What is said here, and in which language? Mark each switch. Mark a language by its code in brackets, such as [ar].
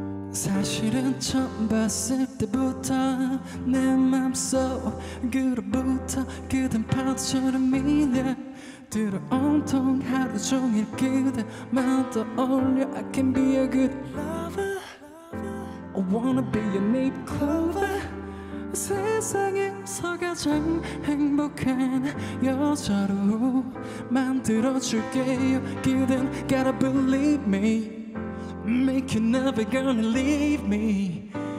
[ko] 사실은 처음 봤을 때부터 내 맘속으로부터 그댄 파도처럼 밀려 들어 온통 하루 종일 그대만 떠올려. [en] I can be a good lover, I wanna be your neighbor clover. [ko] 세상에서 가장 행복한 여자로 만들어줄게요. 그댄 [en] gotta believe me, make you never gonna leave me.